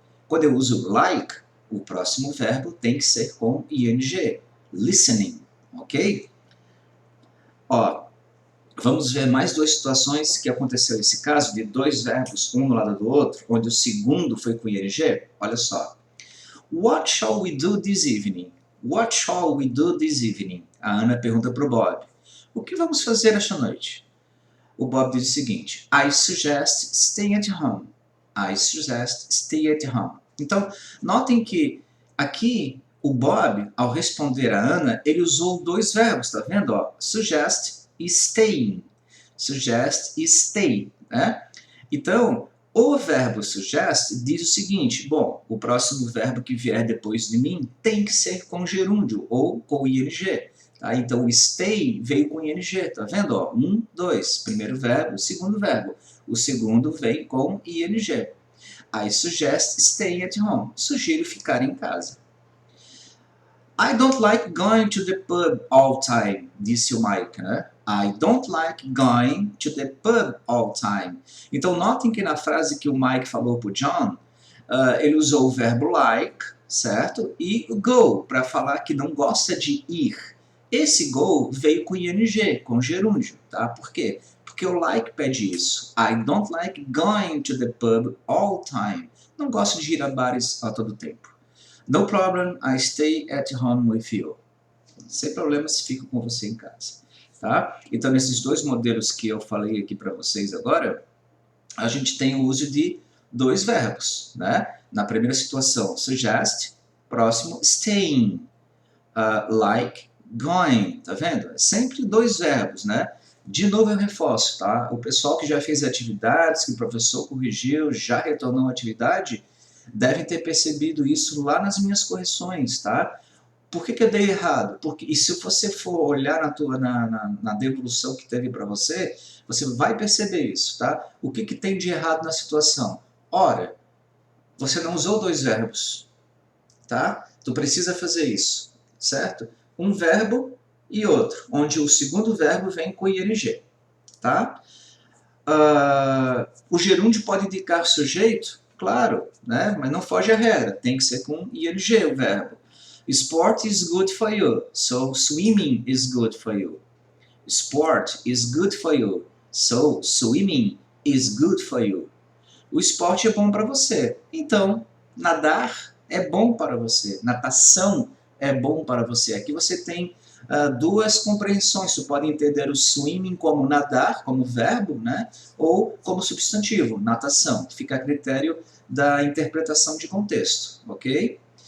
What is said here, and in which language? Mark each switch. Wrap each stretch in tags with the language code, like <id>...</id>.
<pt>Quando eu uso like, o próximo verbo tem que ser com ing. Listening, ok? Ó, vamos ver mais duas situações que aconteceu esse caso, de dois verbos, um no lado do outro, onde o segundo foi com ing. Olha só.</pt> <en>What shall we do this evening? What shall we do this evening?</en> <pt>A Ana pergunta para o Bob. O que vamos fazer esta noite? O Bob diz o seguinte,</pt> <en>I suggest staying at home. I suggest stay at home.</en> <pt>Então, notem que aqui o Bob, ao responder a Ana, ele usou dois verbos, tá vendo? Ó, suggest e staying. Suggest e stay, né? Então, o verbo suggest diz o seguinte, bom, o próximo verbo que vier depois de mim tem que ser com gerúndio ou com ing. Tá? Então, o stay veio com ing, tá vendo? Ó, 1, 2, primeiro verbo, segundo verbo. O segundo vem com ing.</pt> <en>I suggest staying at home.</en> <pt>Sugiro ficar em casa.</pt> <en>I don't like going to the pub all time,</en> <pt>disse o Mike, né?</pt> <en>I don't like going to the pub all time.</en> <pt>Então, notem que na frase que o Mike falou para o John, ele usou o verbo like, certo? E o go, para falar que não gosta de ir. Esse go veio com ing, com gerúndio, tá? Por quê? Porque o like pede isso.</pt> <en>I don't like going to the pub all time.</en> <pt>Não gosto de ir a bares a todo tempo.</pt> <en>No problem, I stay at home with you.</en> <pt>Sem problemas, fico com você em casa. Tá? Então, nesses dois modelos que eu falei aqui para vocês agora, a gente tem o uso de dois verbos. Né? Na primeira situação, suggest, próximo, staying, like, going. Tá vendo? É sempre dois verbos, né? De novo eu reforço, tá? O pessoal que já fez atividades, que o professor corrigiu, já retornou a atividade, devem ter percebido isso lá nas minhas correções, tá? Por que eu dei errado? Porque, e se você for olhar na devolução que teve para você, você vai perceber isso, tá? O que tem de errado na situação? Ora, você não usou dois verbos, tá? Tu precisa fazer isso, certo? Um verbo e outro, onde o segundo verbo vem com ing, tá? O gerúndio pode indicar sujeito? Claro, né? Mas não foge à regra, tem que ser com ing o verbo.</pt> <en>Sport is good for you, so swimming is good for you. Sport is good for you, so swimming is good for you.</en> <pt>O esporte é bom para você, então nadar é bom para você, natação é bom para você. Aqui você tem duas compreensões. Você pode entender o swimming como nadar, como verbo, né? Ou como substantivo, natação. Fica a critério da interpretação de contexto, ok?</pt>